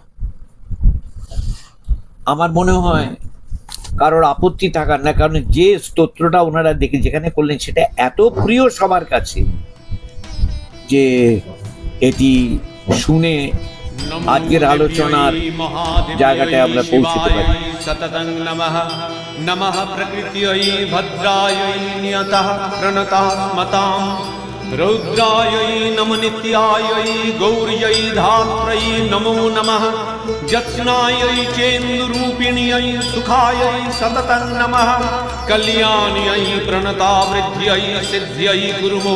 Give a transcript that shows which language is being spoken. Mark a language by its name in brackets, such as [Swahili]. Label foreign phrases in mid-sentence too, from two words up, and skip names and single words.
[Bangla] আমার মনে হয় কারোর আপত্তি থাকার না, কারণ যে স্তোত্রটা ওনারা দেখে যেখানে করলেন সেটা এত প্রিয় সবার কাছে যে এটি শুনে আজকের আলোচনার জায়গাটায় আমরা পৌঁছতে পারি। [Sanskrit] সততং নমঃ নমঃ প্রকৃত্যৈ ভদ্রায় নিয়তঃ প্রণতঃ মতাম রৌদ্রায় নমো নিত্যায় গৌর্যৈ ধাত্রৈ নমো নমঃ যৎস্নায় চেন্দুরূপিণ্যৈ সুখায় সততং নমঃ কল্যাণ্যৈ প্রণতাবৃদ্ধ্যৈ সিদ্ধ্যৈ গুরুমো